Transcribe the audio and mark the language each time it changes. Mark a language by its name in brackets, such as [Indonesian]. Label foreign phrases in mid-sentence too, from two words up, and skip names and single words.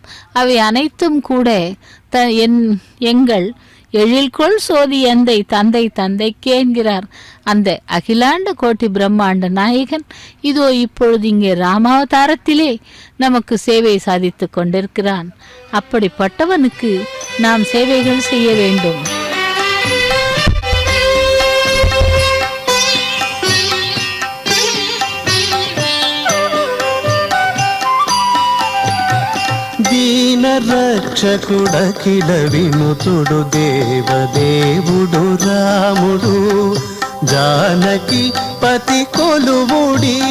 [Tamil] அவை அனைத்தும் கூட எங்கள் எழில்கொள் சோதி எந்தை தந்தை தந்தைக்கே என்கிறார் அந்த அகிலாண்ட கோட்டி பிரம்மாண்ட நாயகன். இதோ இப்பொழுது இங்கே ராமாவதாரத்திலே நமக்கு சேவை சாதித்து கொண்டிருக்கிறான். அப்படிப்பட்டவனுக்கு நாம் சேவைகள் செய்ய வேண்டும். [Telugu] దీన రక్షకుడఖిల వినుతుడు దేవదేవుడు రాముడు జానకి పతి కొలువుడి